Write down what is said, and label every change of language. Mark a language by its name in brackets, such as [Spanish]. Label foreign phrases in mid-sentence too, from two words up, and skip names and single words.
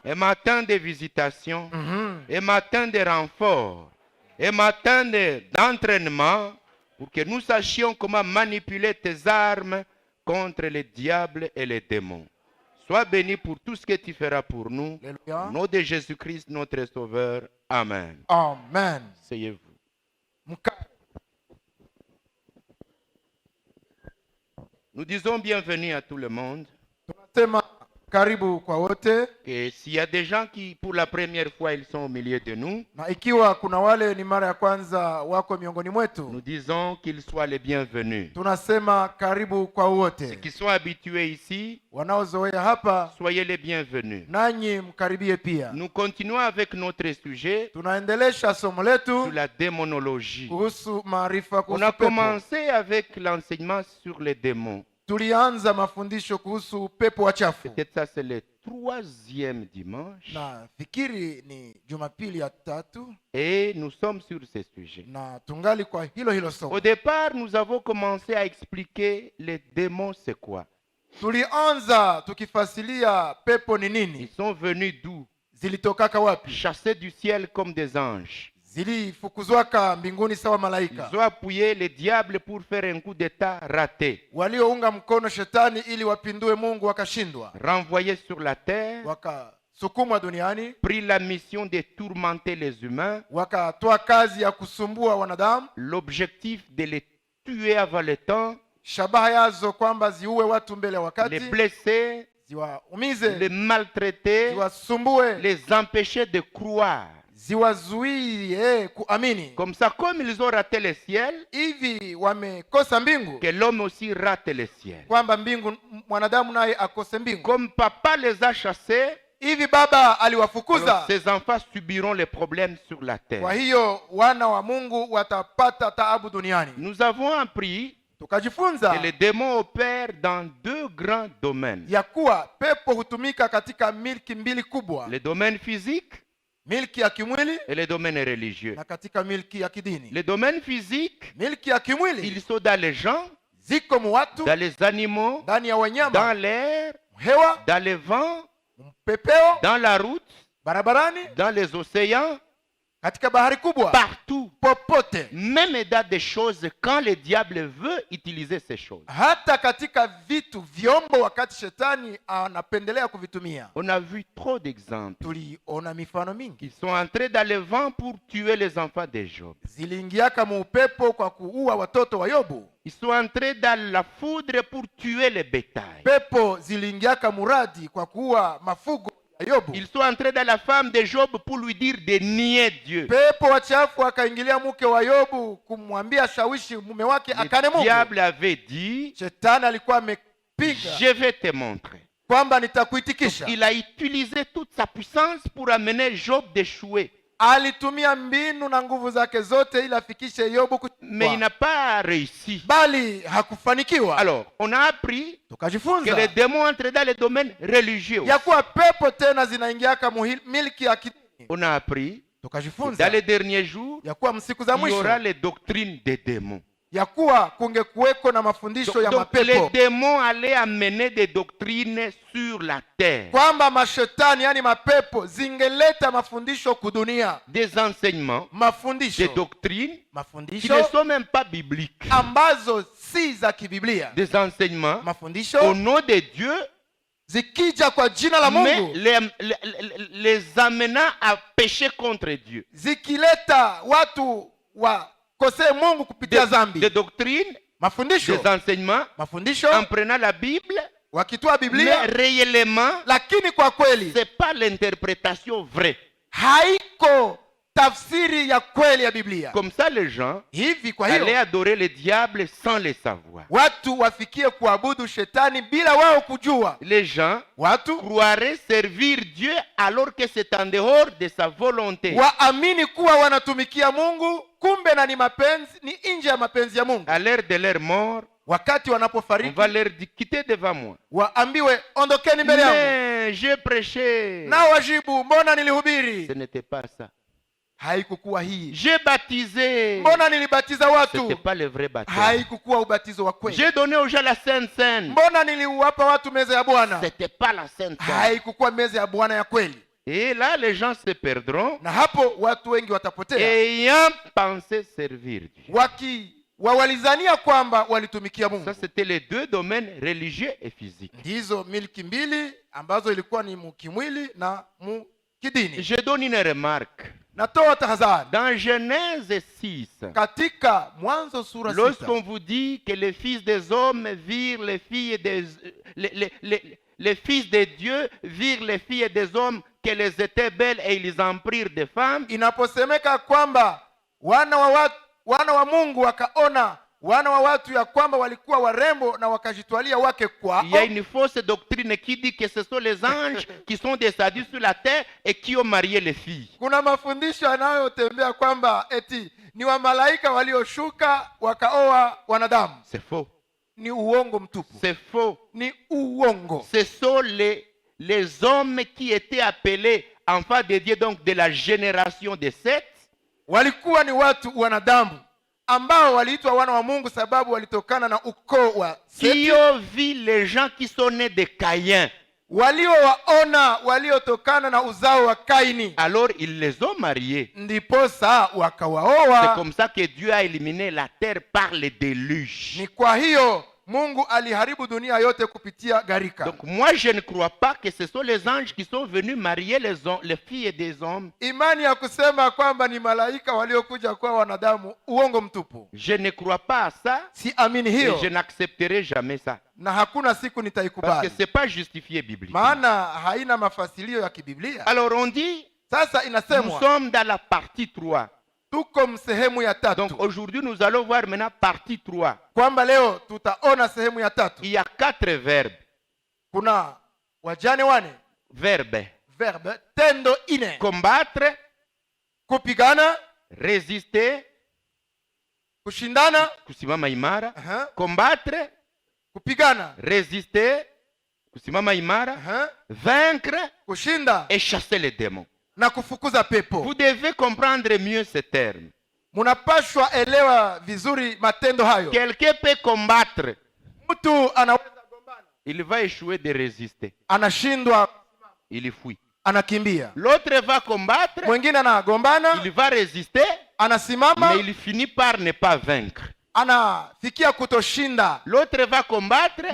[French] et matin de visitation, et matin de renfort, et matin d'entraînement, pour que nous sachions comment manipuler tes armes contre les diables et les démons. Sois béni pour tout ce que tu feras pour nous. Alléluia. Au nom de Jésus-Christ, notre Sauveur. Amen. Amen. Asseyez-vous. Nous disons bienvenue à tout le monde. [Swahili] Tunasema karibu kwa wote. [French] Et s'il y a des gens qui, pour la première fois, ils sont au milieu de nous, [Swahili] Na ikiwa kuna wale ni mara ya kwanza wako miongoni mwetu, [French] nous disons qu'ils soient les bienvenus. [Swahili] tunasema karibu kwa [French] Ceux [Swahili] wote. [French] qui sont habitués ici, [Swahili] Wanaozoea hapa, [French] soyez les bienvenus. [Swahili] nanyi mkaribie pia. [French] Nous continuons avec notre sujet [Swahili] Tunaendelesha somo [French] sur [Swahili] letu [French] la démonologie. [Swahili] kuhusu maarifa [French] On [Swahili] kuhusu [French] a [Swahili] pepo. [French] commencé avec l'enseignement sur les démons. [Swahili] Tulianza mafundisho kuhusu pepo wachafu. [French] Peut-être ça c'est le 3e dimanche. [Swahili] Na fikiri ni Jumapili ya 3 [French] Et nous sommes sur ce sujet. [Swahili] na tungali kwa hilo somo. [French] Au départ, nous avons commencé à expliquer les démons c'est quoi. [Swahili] Tulianza tukifasilia pepo ni nini, [French] Ils sont venus d'où? [Swahili] zilitokaka wapi, [French] Chassés du ciel comme des anges. [Swahili] zilifukuzwaka mbinguni sawa malaika. [French] Ils ont appuyé les diables pour faire un coup d'état raté. [Swahili] Waliounga mkono shetani ili wapindue Mungu wakashindwa, [French] Renvoyés sur la terre, [Swahili] wakasukumwa duniani, [French] pris la mission de tourmenter les humains, [Swahili] wakatoa kazi ya kusumbua wanadamu, [French] l'objectif de les tuer avant le temps, [Swahili] shabaha yazo kwamba ziue watu mbele ya [French] les [Swahili] wakati, [French] blesser, [Swahili] ziwaumize, [French] les maltraiter, [Swahili] ziwasumbue, [French] les empêcher de croire. [Swahili] ziwazuie kuamini. [French] Comme ça, comme ils ont raté le ciel, [Swahili] Hivi wamekosa mbingu, [French] que l'homme aussi rate le ciel. [Swahili] kwamba mbingu mwanadamu naye akose mbingu. [French] Comme papa les a chassés, [Swahili] Hivi baba [French] alors [Swahili] aliwafukuza, [French] ses enfants subiront les problèmes sur la terre. [Swahili] kwa hiyo wana wa Mungu watapata taabu duniani. [French] Nous avons appris [Swahili] Tukajifunza [French] que les démons opèrent dans 2 grands domaines. [Swahili] ya kuwa pepo hutumika katika milki mbili kubwa, [French] Le domaine physique [Swahili] milki ya kimwili [French] et le domaine religieux. [Swahili] na katika milki ya kidini. [French] Le domaine physique, [Swahili] Milki ya kimwili [French] ils sont dans les gens, [Swahili] ziko mu watu, [French] dans les animaux, [Swahili] ndani ya [French] dans [Swahili] wanyama, [French] l'air, [Swahili] hewa, [French] dans les vents, [Swahili] mpepeo, [French] dans la route, [Swahili] barabarani, [French] dans les océans, [Swahili] katika bahari kubwa, [French] partout. [Swahili] popote, [French] Même dans des choses quand le diable veut utiliser ces choses. [Swahili] hata katika vitu vyombo wakati shetani anapendelea kuvitumia. [French] On a vu trop d'exemples. [Swahili] Tuliona mifano mingi. [French] Ils sont entrés dans le vent pour tuer les enfants de Job. [Swahili] Ziliingiaka mu upepo kwa kuua watoto wa Yobu. [French] Ils sont entrés dans la foudre pour tuer les bétails. [Swahili] Pepo ziliingiaka muradi kwa kuua mafugo Yobu. [French] Ils sont entrés dans la femme de Job pour lui dire de nier Dieu. [Swahili] Pepo wachafu akaingilia mke wa Yobu kumwambia shawishi mume wake akane [French] Le [Swahili] Mungu. [French] diable avait dit, [Swahili] Shetani alikuwa amepiga [French] je vais te montrer. [Swahili] kwamba nitakuitikisha. [French] Il a utilisé toute sa puissance pour amener Job d'échouer. [Swahili] Alitumia mbinu na nguvu zake zote ili afikishe Yobu [French] Mais il [Swahili] kuchukua, [French] n'a pas réussi. [Swahili] bali hakufanikiwa. [French] Alors, on a appris que [Swahili] Tukajifunza [French] les démons entrent dans les domaines religieux. [Swahili] ya kuwa pepo tena zinaingiaka milki ya kidini. [French] On a appris que [Swahili] Tukajifunza [French] dans les derniers jours, [Swahili] ya kuwa msiku za [French] il y [Swahili] mwisho [French] aura les doctrines des démons. [Swahili] ya kuwa kungekuweko na mafundisho ya [French] Donc les [Swahili] mapepo, [French] démons allaient amener des doctrines sur la terre, [Swahili] kwamba mashetani yani mapepo zingeleta mafundisho kudunia, [French] des enseignements, des [Swahili] mafundisho [French] doctrines qui ne [Swahili] mafundisho [French] sont même pas bibliques, [Swahili] ambazo si za kibiblia, [French] des enseignements au [Swahili] mafundisho [French] nom de Dieu, [Swahili] zikija kwa jina la [French] mais [Swahili] Mungu [French] les amenant à pécher contre Dieu. [Swahili] zikileta watu wakosee Mungu kupitia [French] Des [Swahili] dhambi. [French] doctrines, [Swahili] Mafundisho [French] des enseignements, [Swahili] mafundisho [French] en prenant la Bible, [Swahili] wakitoa [French] mais [Swahili] Biblia, [French] réellement, [Swahili] lakini kwa kweli [French] c'est pas l'interprétation vraie. [Swahili] haiko tafsiri ya kweli ya Biblia. [French] Comme ça, les gens [Swahili] Hivi kwa [French] allaient [Swahili] hiyo [French] adorer le diable sans le savoir. [Swahili] watu wafikie kuabudu shetani bila wao kujua. [French] Les gens [Swahili] Watu [French] croiraient servir Dieu alors que c'est en dehors de sa volonté. [Swahili] waamini kuwa wanatumikia Mungu, kumbe na ni mapenzi, ni nje ya mapenzi ya Mungu. [French] À l'heure de leur mort, [Swahili] Wakati [French] on [Swahili] wanapofariki [French] va leur dire quittez devant moi. [Swahili] waambiwe ondokeni mbele yangu, [French] Mais j'ai prêché. [Swahili] nao wajibu mbona nilihubiri? [French] Ce n'était pas ça. [Swahili] Haikukuwa hii. [French] J'ai baptisé. [Swahili] Mbona nilibatiza [French] Ce [Swahili] watu? [French] n'était pas le vrai baptême. [Swahili] Haikukuwa ubatizo wa kweli. [French] J'ai donné aux gens la Sainte Seine. [Swahili] Mbona niliwapa watu meza ya Bwana? [French] C'était pas la Sainte Seine. [Swahili] Haikukuwa meza ya Bwana ya kweli. [French] Et là, les gens se perdront, [Swahili] Na hapo watu wengi watapotea, [French] ayant pensé servir Dieu. [Swahili] walizania kwamba walitumikia Mungu. [French] Ça, c'était les deux domaines religieux et physiques. [Swahili] Ndizo milki mbili ambazo ilikuwa ni mukimwili na mukidini. [French] Je donne une remarque. [Swahili] Natoa tahadhari [French] Dans Genèse 6, [Swahili] katika Mwanzo sura 6, [French] lorsqu'on vous dit que les fils des hommes virent les filles des les fils de Dieu virent les filles des hommes qu'elles étaient belles et ils en prirent des femmes, [Swahili] inaposemeka kwamba wana wa Mungu wakaona wana wa watu ya kwamba walikuwa warembo na wakajitwalia wake kwao. [French] il y a une fausse doctrine qui dit que ce sont les anges qui sont descendus sur la terre et qui ont marié les filles. [Swahili] Kuna mafundisho yanayotembea kwamba eti ni wamalaika walioshuka wakaoa wanadamu. [French] C'est faux. [Swahili] Ni uongo mtupu. [French] C'est faux. [Swahili] Ni uongo. [French] Ce sont les hommes qui étaient appelés enfants de Dieu, donc de la génération de Seth. [Swahili] Walikuwa ni watu wanadamu ambao waliitwa wana wa Mungu sababu walitokana na ukoo wa [French] Qui [Swahili] Seti, [French] ont vu les gens qui sont nés de Caïn. [Swahili] waliowaona waliotokana na uzao wa Kaini, [French] Alors ils les ont mariés. [Swahili] ndiposa [French] C'est [Swahili] wakawaoa. [French] comme ça que Dieu a éliminé la terre par le déluge. [Swahili] Ni kwa hiyo Mungu aliharibu dunia yote kupitia gharika. [French] Donc moi je ne crois pas que ce sont les anges qui sont venus marier les filles des hommes. [Swahili] Imani ya kusema kwamba ni malaika waliokuja kwa wanadamu, uongo mtupu. [French] Je ne crois pas à ça [Swahili] Si amini [French] et [Swahili] hiyo, [French] je n'accepterai jamais ça. [Swahili] na hakuna siku [French] Parce que [Swahili] nitaikubali, [French] ce n'est pas justifié bibliquement. [Swahili] maana haina mafasilio ya kibiblia. [French] Alors on dit, [Swahili] Sasa [French] nous [Swahili] inasemwa [French] sommes dans la partie 3. [Swahili] tuko msehemu ya [French] Donc [Swahili] tatu, [French] aujourd'hui nous allons voir maintenant partie 3. [Swahili] kwamba leo tutaona sehemu ya tatu. [French] Il y a 4 verbes. [Swahili] Kuna wajane wane, [French] Verbes. [Swahili] verbe tendo ine: [French] Combattre, [Swahili] kupigana, [French] résister, [Swahili] kushindana, kusimama imara. [French] combattre, kupigana, [Swahili] Résister, kusimama imara. [French] Vaincre [Swahili] kushinda [French] et chasser les démons. [Swahili] na kufukuza pepo. [French] Vous devez comprendre mieux ces termes. [Swahili] Munapashwa elewa vizuri matendo hayo. [French] Quelqu'un peut combattre, [Swahili] Mtu anaweza gombana, [French] il va échouer de résister. [Swahili] anashindwa, [French] Il fuit. [Swahili] anakimbia. [French] L'autre va combattre, [Swahili] Mwingine anagombana, [French] il va résister, [Swahili] anasimama, [French] mais il finit par ne pas vaincre. [Swahili] anafikia kutoshinda. [French] L'autre va combattre,